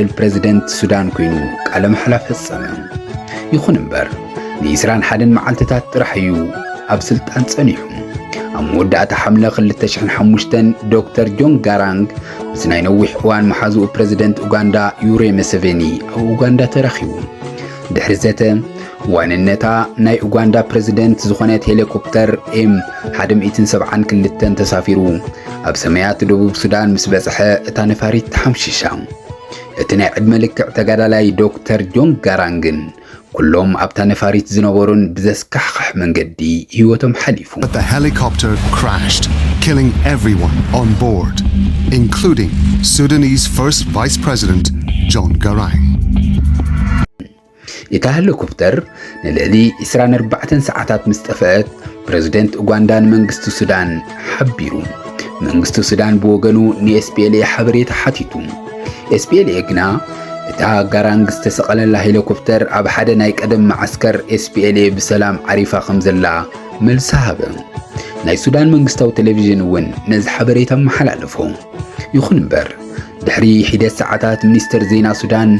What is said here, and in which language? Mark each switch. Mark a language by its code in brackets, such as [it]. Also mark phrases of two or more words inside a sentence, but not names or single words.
[ti] ፕሬዝደንት ሱዳን ኮይኑ ቃለ መሕላ ፈጸመ ይኹን እምበር ን21 መዓልትታት ጥራሕ እዩ ኣብ ስልጣን ጸኒሑ ኣብ መወዳእታ ሐምለ 2005 ዶክተር ጆን ጋራንግ ምስ ናይ ነዊሕ እዋን መሓዝኡ ፕሬዝደንት ኡጋንዳ ዩዌሪ ሙሴቬኒ ኣብ ኡጋንዳ ተረኺቡ ድሕሪ ዘተ ዋንነታ ናይ ኡጋንዳ ፕሬዝደንት ዝኾነት ሄሊኮፕተር M172 ተሳፊሩ ኣብ ሰማያት ደቡብ ሱዳን ምስ በጽሐ እታ ነፋሪት ተሓምሺሻ እቲ ናይ ዕድመ ልክዕ ተጋዳላይ ዶክተር ጆን ጋራንግን ኩሎም ኣብታ ነፋሪት ዝነበሩን ብዘስካሕካሕ መንገዲ ህይወቶም ሓሊፉ [en] But the helicopter crashed, killing everyone on board, including Sudanese first vice president John Garang. [ti] እታ ሄሊኮፕተር ንልዕሊ 24 ሰዓታት ምስ ጠፍአት ፕሬዝደንት ኡጋንዳን መንግስቲ ሱዳን ሓቢሩ መንግስቲ ሱዳን ብወገኑ ንSPLA ሓበሬታ ሓቲቱ SPLA ግና እታ ጋራንግ ዝተሰቐለላ ሄሊኮፕተር ኣብ ሓደ ናይ ቀደም ማዓስከር SPLA ብሰላም ዓሪፋ ከም ዘላ መልሲ ሃበ ናይ ሱዳን መንግስታዊ ቴሌቪዥን እውን ነዚ ሓበሬታ መሓላለፎ ይኹን እምበር ድሕሪ ሒደት ሰዓታት ሚኒስትር ዜና ሱዳን